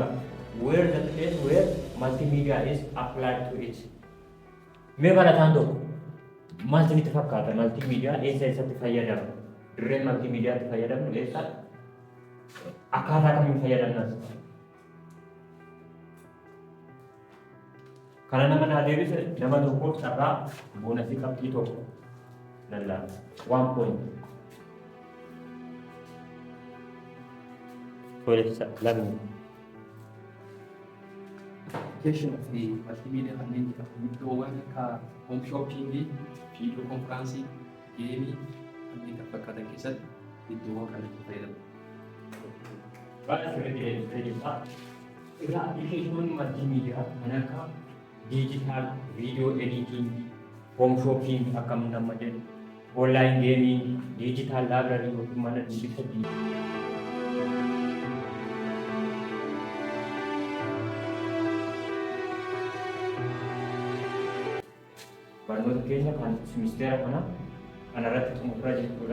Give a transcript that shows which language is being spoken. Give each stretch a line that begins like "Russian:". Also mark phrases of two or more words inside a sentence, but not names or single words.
English: Where the place where multimedia is applied to it.
Oromo: Mee barataan tokko maaltu itti fakkaata multimedia eessatti fayyadamu? Dirreen multimediaatti fayyadamnu eessa? Akkaataa kamiin fayyadamnas? Kana nama naa deebise nama tokkoof carraa boonasii qabxii tokko lallaa 1 point. Lamni.
English: Application of the multimedia
Oromo: kanneen iddoowwan akka
English: home shopping, video conferencing,
Oromo: geemii kanneen kan fakkaatan keessatti iddoowwan kanatti fayyadamu. Baay'ee sirriitti deebisee jirta. Egaa
English: application multimedia
Oromo: kan akka
English: digital video editing, home shopping
Oromo: akkam nama jedhu,
English: online gaming, digital library
Oromo: yookiin mana dubbisa barnoota keenya kan ministeera kana irratti xumuraa jechuudha.